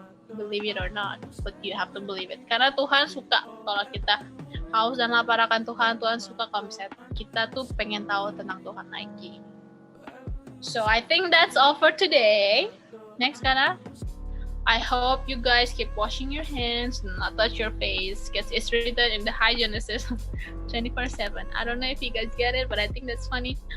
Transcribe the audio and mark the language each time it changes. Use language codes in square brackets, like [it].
[en] Believe it or not, but you have to believe it. [id] Karena Tuhan suka kalau kita haus dan lapar akan Tuhan. Tuhan suka kalau misalnya kita tuh pengen tahu tentang Tuhan lagi. [en] So I think that's all for today. Next, Kana. I hope you guys keep washing your hands, not touch your face, because it's written in the Hygienesis 24/7. I don't know if you guys get it, but I think that's funny.